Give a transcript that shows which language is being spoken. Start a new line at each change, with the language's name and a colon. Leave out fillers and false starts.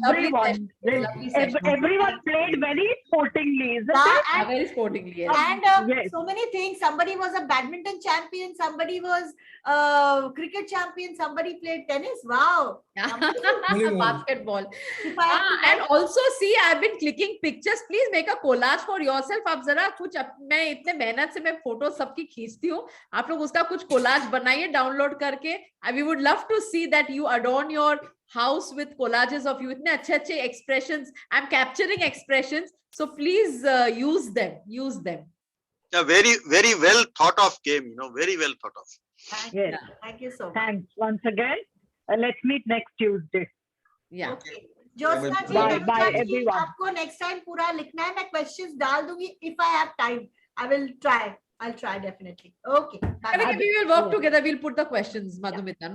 English: Everyone, everyone played very sportingly, isn't it? Very sportingly, yes. And Yes. so many things. Somebody was a badminton champion, somebody was cricket champion, somebody played tennis. Wow. Basketball. And also see, I've been clicking pictures. Please make a collage for yourself.
Hindi: आप जरा कुछ मैं इतने मेहनत से मैं photo सबकी खींचती हूँ. आप लोग उसका कुछ collage बनाइए डाउनलोड करके.
English: We would love to see that you adorn your house with collages of you.
Hindi: इतने अच्छे expressions.
English: I'm capturing expressions. So please use them. Use them. A very well thought of game, very well thought of. Yes. Thank you so much. Thanks once again. Let's meet next Tuesday. Yeah. Okay. Jyotsna ji, Bye, Namita bye, ji, everyone.
Hindi: आपको
English: next time
Hindi: पूरा लिखना है. मैं questions डाल दूंगी.
English: If I have time, I will try. I'll try definitely. Okay. Bye. Okay, we will work together. We'll put the questions, Madhumita.